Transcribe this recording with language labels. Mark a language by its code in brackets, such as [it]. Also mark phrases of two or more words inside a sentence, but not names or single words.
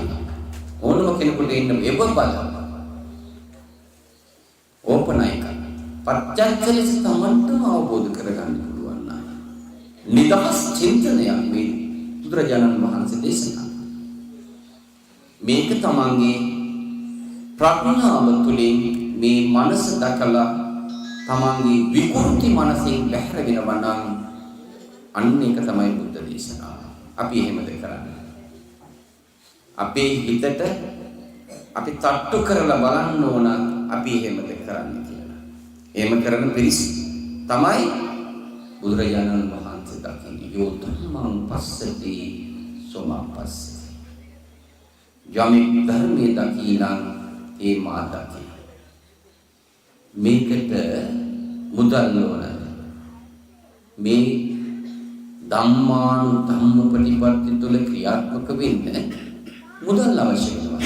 [si] ඕනම කෙනෙකුට ඉන්න එබ බල ඕපනයික පච්චත්තලස තමන්ටම අවබෝධ කරගන්න පුළුවන් නම් නිදහස් චින්තනයක් මේ බුදුරජාණන් වහන්සේ දේශනා මේක තමන්ගේ ප්‍රඥාව තුළින් මේ මනස දකලා තමන්ගේ විකෘති මනසින් බැහැර වෙනවා නම් අන්න ඒක තමයි බුද්ධ දේශනාව. අපි එහෙමද කරන්නේ? අපේ හිතට අපි තට්ටු කරලා බලන්න ඕන අපි එහෙමද කරන්නේ කියලා. එහෙම කරන පිරිස තමයි බුදුරජාණන් වහන්සේ දකින්නේ [pi] යෝ ධම්මං පස්සති සෝමං පස්සති. [si] යමෙක් ධර්මයේ දකිනම් ඒ මා දකි. මේකට මුදල් ඕන. මේ ධම්මානු ධම්ම ප්‍රතිපත්ති තුල ක්‍රියාත්මක වෙන්න මුදල් අවශ්‍ය වෙනවා.